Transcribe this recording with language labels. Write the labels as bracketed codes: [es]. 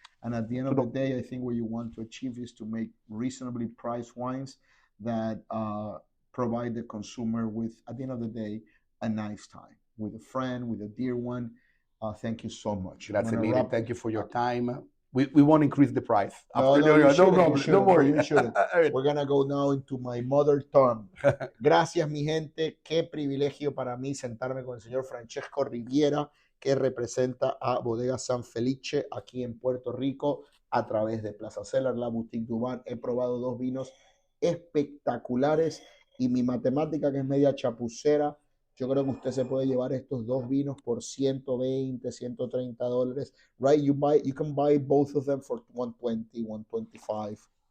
[en] And at the end of the day, I think what you want to achieve is to make reasonably priced wines that provide the consumer with, at the end of the day, a nice time with a friend, with a dear one. Thank you so much. [it] Grazie mille. [en] Thank you for your time. We won't increase the price. No problem. Don't worry. You shouldn't. We're going to go now into my mother tongue. [es] Gracias, mi gente. Qué privilegio para mí sentarme con el señor Francesco Riviera, que representa a Bodega San Felice aquí en Puerto Rico a través de Plaza Cellar, la Boutique Dubán. He probado 2 vinos espectaculares y mi matemática, que es media chapucera, yo creo que usted se puede llevar estos 2 vinos por 120, 130 dólares. [en] Right? You can buy both of them for 120, 125.